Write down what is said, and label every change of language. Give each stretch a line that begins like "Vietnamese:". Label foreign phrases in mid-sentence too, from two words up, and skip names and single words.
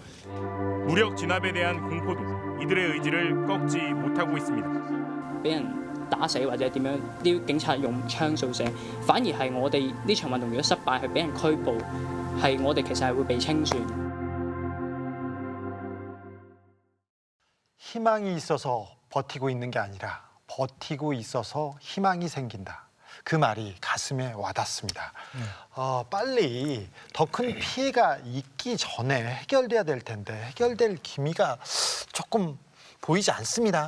Korean: 무력 진압에 대한 공포도 이들의 의지를 꺾지 못하고 있습니다.
Cantonese: 俾人打死或者點樣，啲警察用槍掃射，反而係我哋呢場運動如果失敗，係俾人拘捕，係我哋其實係會被清算。
Korean: 희망이 있어서 버티고 있는 게 아니라 버티고 있어서 희망이 생긴다. 그 말이 가슴에 와닿습니다. 빨리 더 큰 피해가 있기 전에 해결돼야 될 텐데 해결될 기미가 조금 보이지 않습니다.